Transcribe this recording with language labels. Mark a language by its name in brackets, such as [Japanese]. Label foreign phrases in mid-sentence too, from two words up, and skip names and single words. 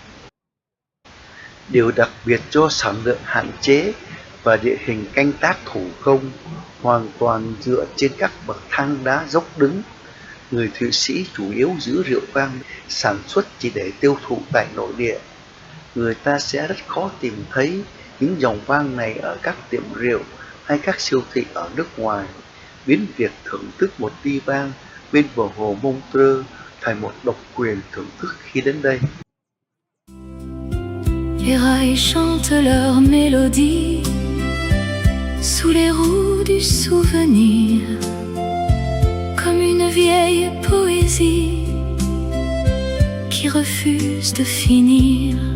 [Vietnamese] Điều đặc biệt do sản lượng hạn chế và địa hình canh tác thủ công, hoàn toàn dựa trên các bậc thang đá dốc đứng, người Thụy Sĩ chủ yếu giữ rượu vang sản xuất chỉ để tiêu thụ tại nội địa. Người ta sẽ rất khó tìm thấy những dòng vang này ở các tiệm rượu hay các siêu thị ở nước ngoài, biến việc thưởng thức một ly vang bên bờ hồ Montreux thành một độc quyền thưởng thức khi đến đây. [French] Les rails chantent leur mélodie sous les roues du souvenir, comme une vieille poésie qui refuse de finir.